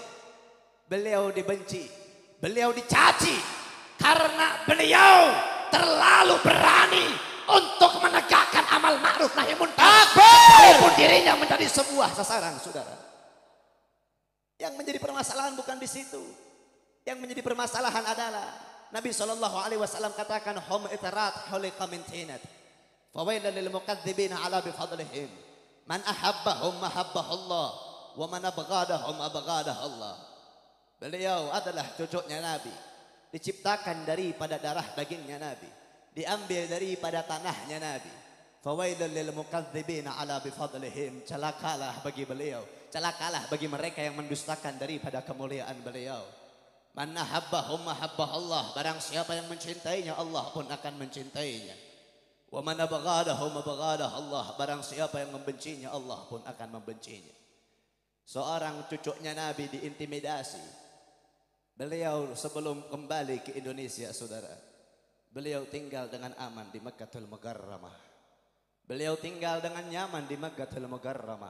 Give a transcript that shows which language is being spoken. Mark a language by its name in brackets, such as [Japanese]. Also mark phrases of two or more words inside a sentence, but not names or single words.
[Indonesian] Beliau dibenci, beliau dicaci karena beliau terlalu berani untuk menegakkan amal ma'ruf nahi munkar, walaupun dirinya menjadi sebuah sasaran, saudara. Yang menjadi permasalahan bukan di situ. Yang menjadi permasalahan adalah Nabi SAW katakan, [Arabic] هم عترة خلقوا من طينة، فويل للمكذبين على بفضلهم، من أحبهم أحبه الله، ومن أبغضهم أبغضه الله. [Indonesian] Beliau adalah cucunya Nabi, diciptakan daripada darah dagingnya Nabi, diambil daripada tanahnya Nabi. [Arabic] فويل للمكذبين على بفضلهم, [Indonesian] celakalah bagi beliau, celakalah bagi mereka yang mendustakan daripada kemuliaan beliau. [Arabic] من أحبهم أحبه الله, [Indonesian] barang siapa yang mencintainya, Allah pun akan mencintainya. [Arabic] ومن أبغضهم أبغضه الله, [Indonesian] barang siapa yang membencinya, Allah pun akan membencinya. Seorang cucunya Nabi diintimidasi. Beliau sebelum kembali ke Indonesia, saudara, beliau tinggal dengan aman di Makkatul Mukarramah. Beliau tinggal dengan nyaman di Makkatul Mukarramah.